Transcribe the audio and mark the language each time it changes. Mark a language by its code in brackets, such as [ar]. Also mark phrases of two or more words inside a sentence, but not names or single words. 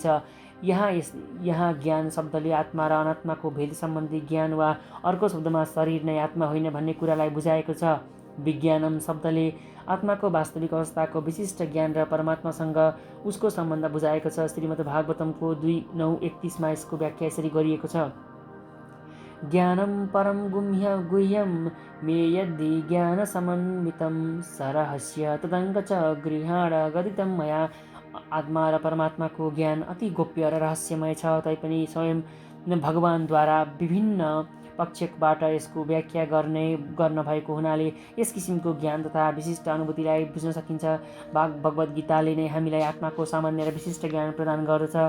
[ne] यहाँ ज्ञान शब्दले आत्मा र अनात्माको भेद सम्बन्धी ज्ञान वा अर्को शब्दमा शरीर नै आत्मा होइन भन्ने कुरालाई बुझाएको छ। विज्ञानम शब्दले आत्माको वास्तविक अवस्थाको विशिष्ट ज्ञान र परमात्मासँग उसको सम्बन्ध बुझाएको छ। श्रीमद्भागवतमको 2:9-31 यसको व्याख्या यसरी गरिएको छ। [sa] ज्ञानं परम गुह्यं मे यद्धि ज्ञानसमन्वितं सरहस्य तदङ्ग च गृहाण गदितं मया। [ne] आत्मा र परमात्माको ज्ञान अति गोप्य र रहस्यमय छ, तैपनि स्वयं भगवानद्वारा विभिन्न पक्षबाट यसको व्याख्या गर्न भएको हुनाले यस किसिमको ज्ञान तथा विशिष्ट अनुभूतिलाई बुझ्न सकिन्छ। भगवद् गीताले नै हामीलाई आत्माको सामान्य र विशिष्ट ज्ञान प्रदान गर्दछ।